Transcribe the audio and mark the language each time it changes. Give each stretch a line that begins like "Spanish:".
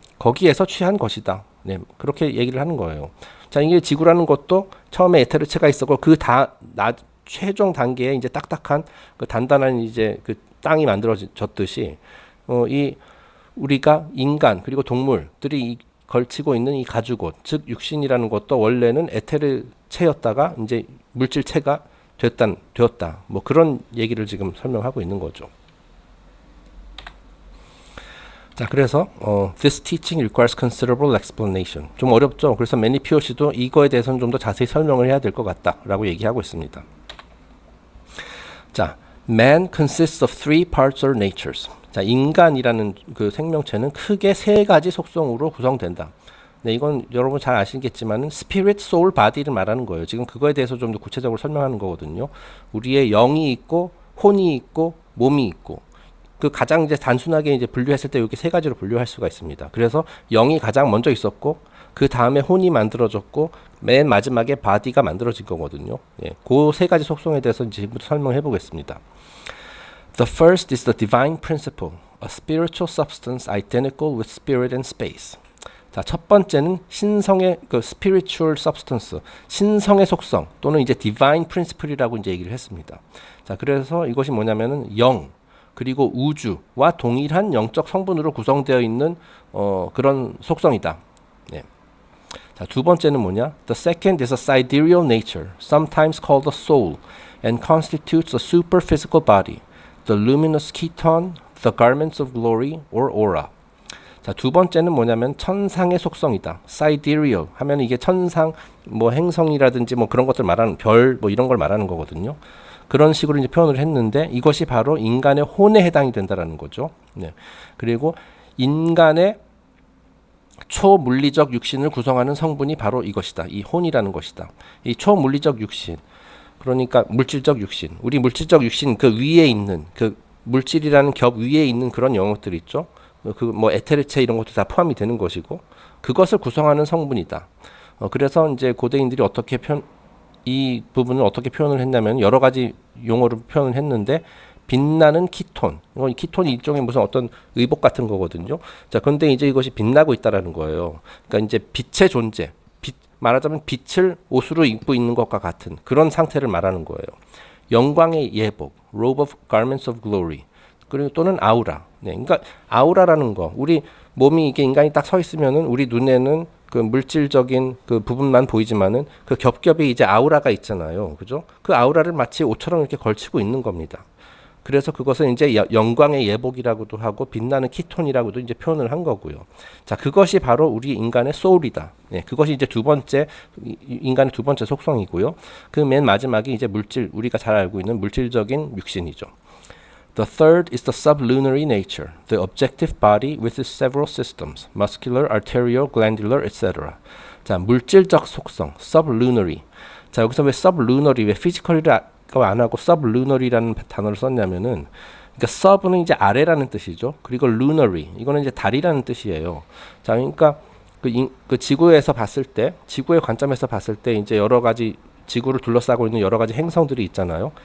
Korean: 거기에서 취한 것이다. 네, 그렇게 얘기를 하는 거예요. 자, 이게 지구라는 것도 처음에 에테르체가 있었고 최종 단계에 이제 딱딱한 그 단단한 이제 그 땅이 만들어졌듯이 이 우리가 인간 그리고 동물들이 걸치고 있는 이 가죽옷, 즉 육신이라는 것도 원래는 에테르체였다가 이제 물질체가 되었다. 뭐 그런 얘기를 지금 설명하고 있는 거죠. 자, 그래서
English: this teaching requires considerable explanation.
Korean: 좀 어렵죠. 그래서 매니 POC도 이거에 대해서는 좀 더 자세히 설명을 해야 될 것 같다라고 얘기하고 있습니다.
English: 자, man consists of three parts or natures.
Korean: 자, 인간이라는 그 생명체는 크게 세 가지 속성으로 구성된다. 네, 이건 여러분 잘 아시겠지만은 spirit, soul, body를 말하는 거예요. 지금 그거에 대해서 좀 더 구체적으로 설명하는 거거든요. 우리의 영이 있고 혼이 있고 몸이 있고. 그 가장 이제 단순하게 이제 분류했을 때 이렇게 세 가지로 분류할 수가 있습니다. 그래서 영이 가장 먼저 있었고 그 다음에 혼이 만들어졌고 맨 마지막에 바디가 만들어진 거거든요. 예, 그 세 가지 속성에 대해서 지금부터 설명해 보겠습니다.
English: The first is the divine principle, a spiritual substance identical with spirit and space.
Korean: 자, 첫 번째는 신성의 그 spiritual substance, 신성의 속성 또는 이제 divine principle이라고 이제 얘기를 했습니다. 자, 그래서 이것이 뭐냐면은 영 그리고 우주와 동일한 영적 성분으로 구성되어 있는 그런 속성이다. 네. 자, 두 번째는 뭐냐?
English: The second is a sidereal nature, sometimes called the soul, and constitutes a superphysical body, the luminous keton, the garments of glory, or aura.
Korean: 자, 두 번째는 뭐냐면 천상의 속성이다. sidereal 하면 이게 천상, 뭐 행성이라든지 뭐 그런 것들 말하는 별, 뭐 이런 걸 말하는 거거든요. 그런 식으로 이제 표현을 했는데 이것이 바로 인간의 혼에 해당이 된다라는 거죠. 네. 그리고 인간의 초물리적 육신을 구성하는 성분이 바로 이것이다. 이 혼이라는 것이다. 이 초물리적 육신, 그러니까 물질적 육신, 우리 물질적 육신 그 위에 있는 그 물질이라는 겹 위에 있는 그런 영역들 있죠. 그 뭐 에테르체 이런 것도 다 포함이 되는 것이고 그것을 구성하는 성분이다. 그래서 이제 고대인들이 이 부분을 어떻게 표현을 했냐면 여러 가지 용어로 표현을 했는데 빛나는 키톤. 키톤이 일종의 무슨 어떤 의복 같은 거거든요. 자, 근데 이제 이것이 빛나고 있다라는 거예요. 그러니까 이제 빛의 존재, 말하자면 빛을 옷으로 입고 있는 것과 같은 그런 상태를 말하는 거예요. 영광의 예복,
English: robe of garments of glory.
Korean: 그리고 또는 아우라. 네, 그러니까 아우라라는 거. 우리 몸이 이게 인간이 딱 서 있으면은 우리 눈에는 그 물질적인 그 부분만 보이지만은 그 겹겹이 이제 아우라가 있잖아요. 그죠? 그 아우라를 마치 옷처럼 이렇게 걸치고 있는 겁니다. 그래서 그것은 이제 영광의 예복이라고도 하고 빛나는 키톤이라고도 이제 표현을 한 거고요. 자, 그것이 바로 우리 인간의 소울이다. 네, 그것이 이제 인간의 두 번째 속성이고요. 그 맨 마지막이 이제 우리가 잘 알고 있는 물질적인 육신이죠.
English: The third is the sublunary nature, the objective body with its several systems, muscular, arterial, glandular, etc.
Korean: 자, 물질적 속성, sublunary. 자, 여기서 왜 sublunary, 왜 physical이라 안 하고 sublunary라는 단어를 썼냐면은, 그러니까 sub는 이제 아래라는 뜻이죠. 그리고 lunary, 이거는 이제 달이라는 뜻이에요. 자, 그러니까 그 지구에서 봤을 때, 지구의 관점에서 봤을 때 이제 여러 가지 지구를 둘러싸고 있는 여러 가지 행성들이 있잖아요.